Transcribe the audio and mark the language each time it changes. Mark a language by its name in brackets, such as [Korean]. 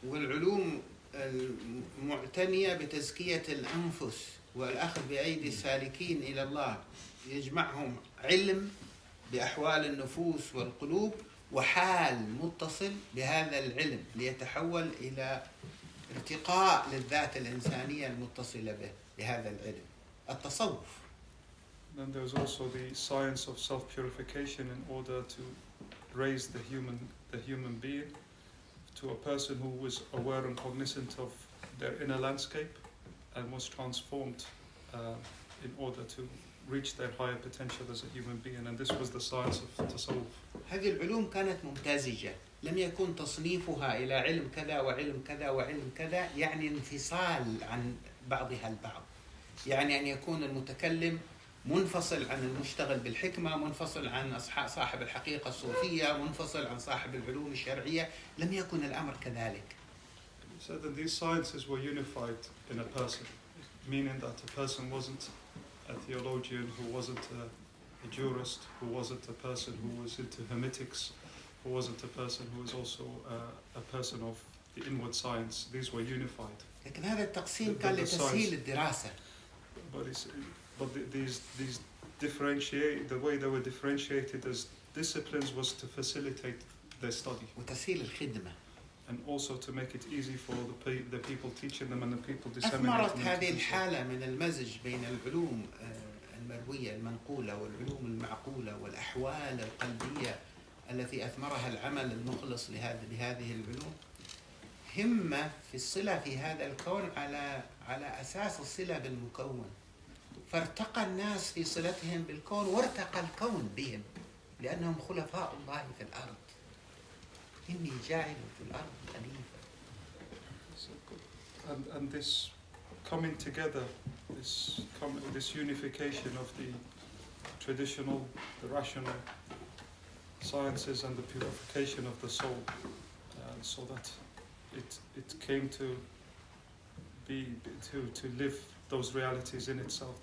[Arabic] والعلوم المعتنية بتزكية الأنفس والأخذ بأيدي السالكين إلى الله يجمعهم علم بأحوال النفوس والقلوب وحال متصل بهذا العلم ليتحول إلى ارتقاء للذات الإنسانية المتصلة به بهذا العلم التصوف. [English] Then there's also the science of self-purification in order to raise the human being to a person who was aware and cognizant of their inner landscape and was transformed in order to reach their higher potential as a human being, and this was the science of tasawwuf. [Arabic] هذه العلوم كانت ممتزجة، لم يكن تصنيفها إلى علم كذا وعلم كذا وعلم كذا يعني انفصال عن بعضها البعض، يعني أن يكون المتكلم منفصل عن المشتغل بالحكمة، منفصل عن صاحب الحقيقة الصوفية، منفصل عن صاحب العلوم الشرعية، لم يكن الأمر كذلك. [English] So that these sciences were unified in a person, meaning that a person wasn't a theologian, who wasn't a jurist, who wasn't a person who was into hermeneutics, who wasn't a person who was also a person of the inward science. These were unified. [Arabic] لكن هذا التقسيم كان لتسهيل الدراسة. [English] But these differentiate, the way they were differentiated as disciplines was to facilitate their study. [Arabic] وتسهيل الخدمة. [English] And also to make it easy for the people teaching them and the people disseminating them. [Arabic] أثمرت هذه الحالة من المزج بين العلوم المروية المنقولة والعلوم المعقولة والأحوال القلبية التي أثمرها العمل المخلص لهذه العلوم همة في الصلة في هذا الكون على أساس الصلة بالمكون، فارتقى الناس في صلتهم بالكون وارتقى الكون بهم لأنهم خلفاء الله في الأرض. إني جاعل في الأرض خليفة. [English] And this coming together, this unification of the traditional, the rational sciences and the purification of the soul, so that it came to be to live those realities in itself.